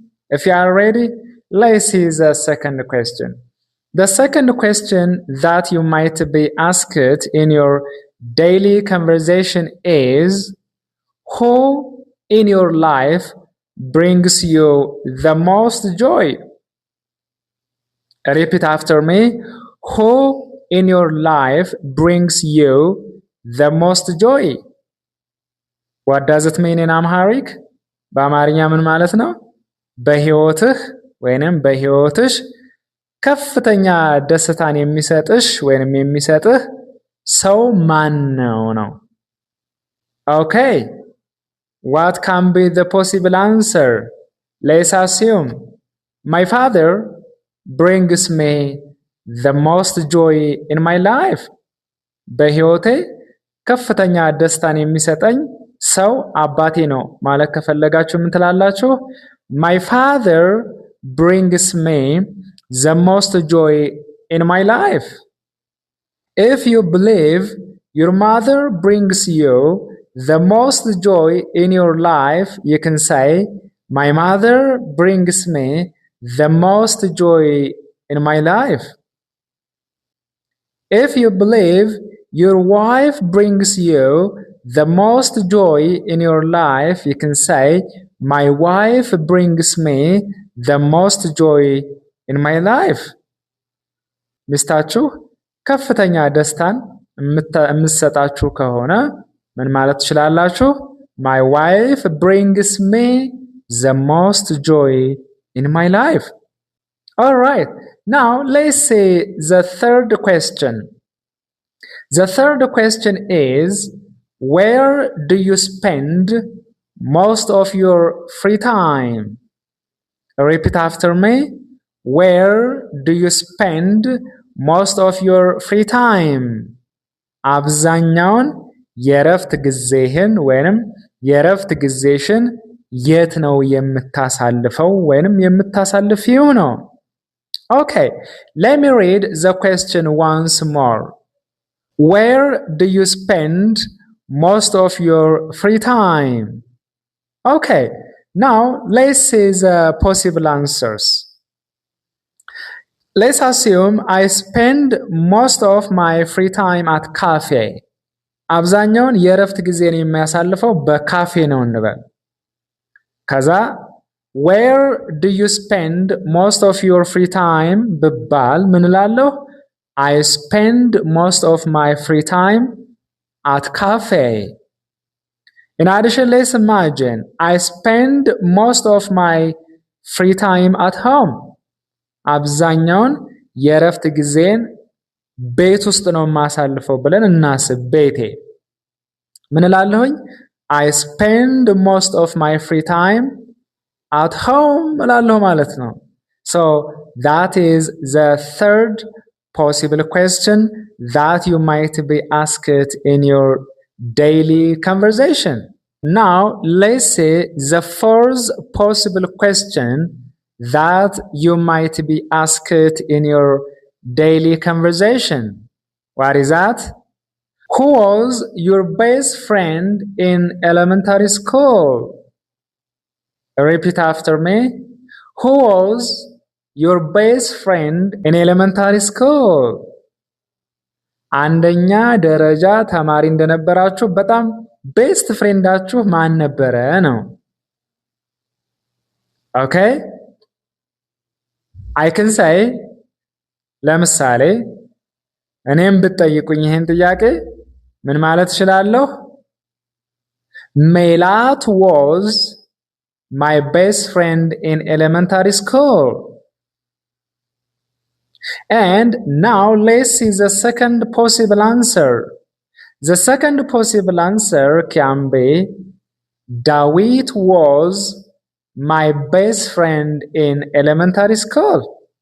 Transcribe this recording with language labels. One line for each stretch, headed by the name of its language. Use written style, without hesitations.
English: If you are ready, let's see the second question. The second question that you might be asked in your daily conversation is, who in your life brings you the most joy? Repeat after me. Who in your life brings you the most joy? What does it mean in Amharic?
Amharic: በአማርኛ ምን ማለት ነው? በህይወትህ ወይንም በህይወትሽ ከፍተኛ ደስታን የሚሰጥሽ ወይንም የሚሰጥህ ሰው ማን ነው?
English: Okay. What can be the possible answer? Let's assume my father brings me the most joy in my life.
Amharic: በህይወቴ ከፍተኛ ደስታን የሚሰጠኝ ሰው አባቴ ነው ማለት ከፈለጋችሁ ምን ትላላችሁ?
English: My father brings me the most joy in my life. If you believe your mother brings you the most joy in your life, you can say, my mother brings me the most joy in my life. If you believe your wife brings you the most joy in your life, you can say, my wife brings me the most joy in my life.
Amharic: ሚስታችሁ ከፍተኛ ደስታን የምትሰጣችሁ ከሆነ ምን ማለት ትችላላችሁ?
English: My wife brings me the most joy in my life. All right. Now let's see the third question. The third question is, where do you spend most of your free time? Repeat after me. Where do you spend most of your free time?
Amharic: አብዛኛውን የእረፍት ጊዜህን ወይንም የእረፍት ጊዜሽን የት ነው የምታሳልፈው ወይንም የምታሳልፊው ነው?
English: Okay, let me read the question once more. Where do you spend most of your free time? Okay, now let's see the possible answers. Let's assume I spend most of my free time at cafe.
Amharic: አብዛኛውን የእረፍት ጊዜን የሚያሳልፈው በካፌ ነው እንበል። ከዛ
English: where do you spend most of your free time
Amharic: ብባል ምን እላለሁ?
English: I spend most of my free time at cafe. In addition, let's imagine I spend most of my free time at home.
Amharic: አብዛኛውን የእረፍት ጊዜን ቤት ውስጥ ነው የማሳልፈው ብለን እናስብ። ቤቴ ምን እላለሁኝ?
English: I spend most of my free time at home
Amharic: እላለሁ ማለት ነው።
English: So that is the third possible question that you might be asked in your daily conversation. Now let's see the fourth possible question that you might be asked in your daily conversation. What is that? Who was your best friend in elementary school? Repeat after me. Who was your best friend in elementary school?
Amharic: አንደኛ ደረጃ ተማሪ እንደነበራችሁ በጣም ቤስት ፍሬንዳችሁ ማን ነበረ ነው?
English: Okay? I can say,
Amharic: ለምሳሌ እኔም ብትጠይቁኝ ይሄን ጥያቄ ምን ማለት እችላለሁ?
English: ሜላት was my best friend in elementary school. And now let's see the second possible answer. The second possible answer can be Dawit was my best friend in elementary school.